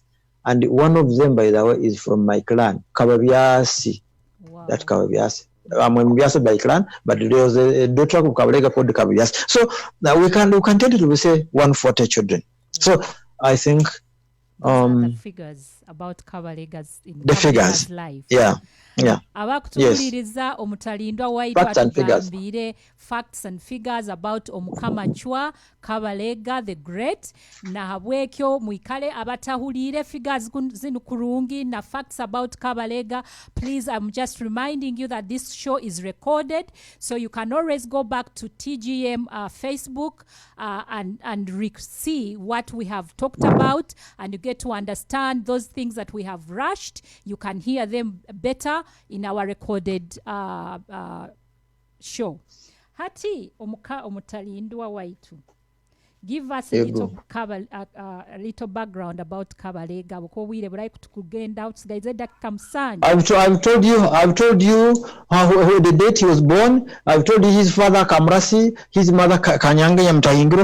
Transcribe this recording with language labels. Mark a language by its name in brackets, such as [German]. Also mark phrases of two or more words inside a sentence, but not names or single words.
[English] And one of them, by the way, is from my clan, Kababiasi. Wow. That Kababiasi. I'm Mbiasi by clan, but there was a daughter of Kabalega called Kababiasi. So we can tentatively say 140 children. So I think the figures about Kabalega's in the figures life. Yeah. [Nyoro] Abakutuuliriza omutalindwa waitu atugambire [English] facts and figures about [Nyoro] OMUKAMA CWA, Kabalega the Great, na habwekyo mwikale abatahulire figures zinu kurungi na [English] facts about [Nyoro] Kabalega. [English] Please, I'm just reminding you that this show is recorded, so you can always go back to TGM Facebook and see what we have talked about, and you get to understand those things that we have rushed. You can hear them better in our recorded show. [Nyoro] Hati omutalindwa waitu. [English] Give us a little background about Kabalega. I've told you how the date he was born. I've told you his father Kamrasi, his mother Kanyange Nyamtahingura.